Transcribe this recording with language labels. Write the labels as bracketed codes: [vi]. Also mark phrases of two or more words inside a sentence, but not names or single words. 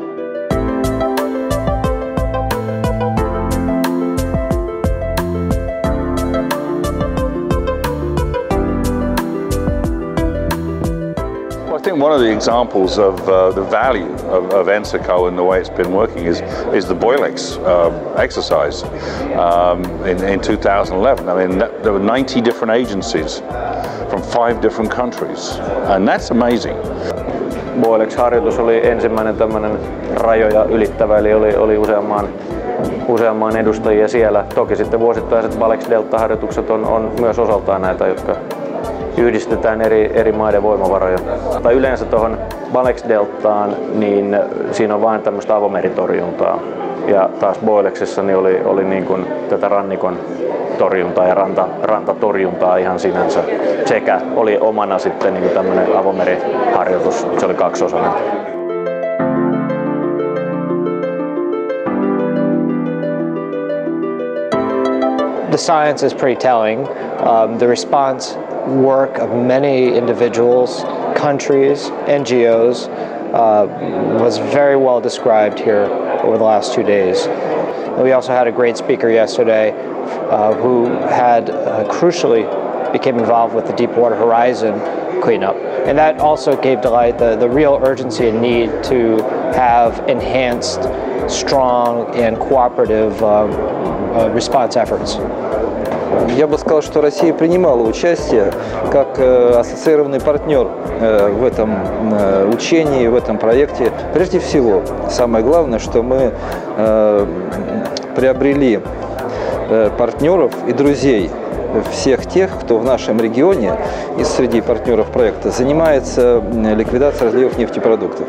[en] I think one of the examples of the value of Ensaco and the way it's been working is the Boilex exercise in 2011. I mean, there were 90 different agencies from 5 different countries, and that's amazing. [fi] Boilex-harjoitus oli ensimmäinen tämmöinen rajoja ylittävä, eli oli useamman edustajia siellä. Toki sitten vuosittaiset Balex-delta-harjoitukset on myös osaltaan näitä, jotka yhdistetään eri maiden voimavaroja. Tai yleensä tuohon Balex-deltaan, niin siinä on vain tämmöistä avomeritorjuntaa. Ja taas Boilexissa niin oli niin kuin tätä rannikon torjuntaa ja rantatorjuntaa ihan sinänsä. Sekä oli omana sitten niin kuin tämmöinen avomeriharjoitus, se oli kaksiosainen. [en] The science is pretty telling. The response work of many individuals, countries, NGOs was very well described here over the last 2 days. And we also had a great speaker yesterday who had crucially became involved with the Deepwater Horizon cleanup. And that also gave to light the real urgency and need to have enhanced, strong and cooperative response efforts. [ru] Я бы сказал, что Россия принимала участие как ассоциированный партнер в этом учении, в этом проекте. Прежде всего, самое главное, что мы приобрели партнеров и друзей всех тех, кто в нашем регионе и среди партнеров проекта занимается ликвидацией разливов нефтепродуктов.